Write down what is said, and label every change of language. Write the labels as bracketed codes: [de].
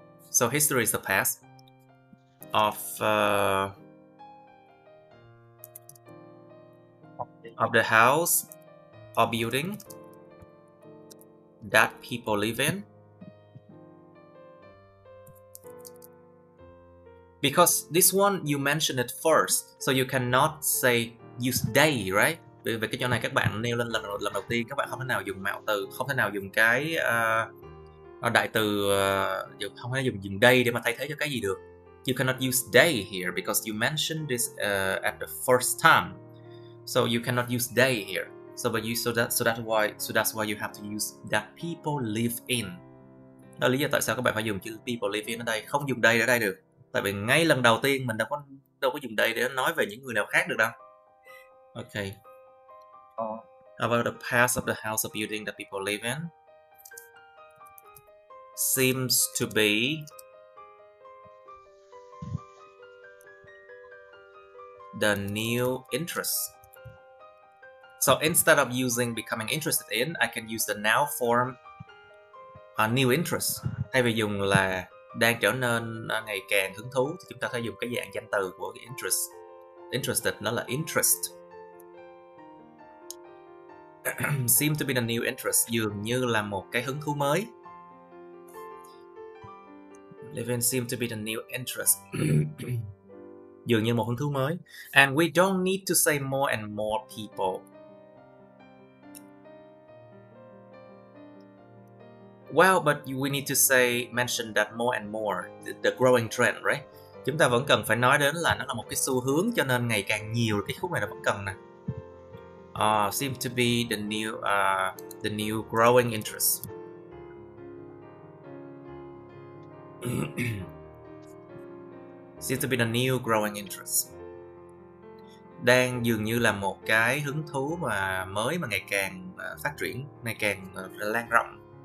[en] So history is the past of the house or building that people live in. Because this one you mention it first, so you cannot say use they, right? [vi] Vì cái chỗ này các bạn nêu lên lần đầu tiên, các bạn không thể nào dùng mạo từ, không thể nào dùng cái đại từ, không thể dùng they để mà thay thế cho cái gì được. [en] You cannot use they here because you mentioned this at the first time, so you cannot use they here. So that's why you have to use that people live in. [vi] Đó là lý do tại sao các bạn phải dùng chữ [en] people live in [vi] ở đây, không dùng they ở đây được. Tại vì ngay lần đầu tiên mình đâu có dùng they để nói về những người nào khác được đâu. [en] Okay. About the past of the house or building that people live in seems to be the new interest. So instead of using becoming interested in, I can use the noun form new interest. [vi] Thay vì dùng là đang trở nên ngày càng hứng thú thì chúng ta phải dùng cái dạng danh từ của cái interest. Interested nó là interest. [en] Seem to be the new interest, [vi] dường như là một cái hứng thú mới. [en] Living seem to be the new interest. [vi] Dường như một hứng thú mới. [en] And we don't need to say more and more people. Well, but we need to mention that more and more, the growing trend, right? [vi] Chúng ta vẫn cần phải nói đến là nó là một cái xu hướng, cho nên ngày càng nhiều, cái khúc này nó vẫn cần nè. [en] Seem to be the new growing interest. Seems to be the new growing interest. [vi] đang dường như là một cái hứng thú mà mới mà ngày càng phát triển, ngày càng lan rộng.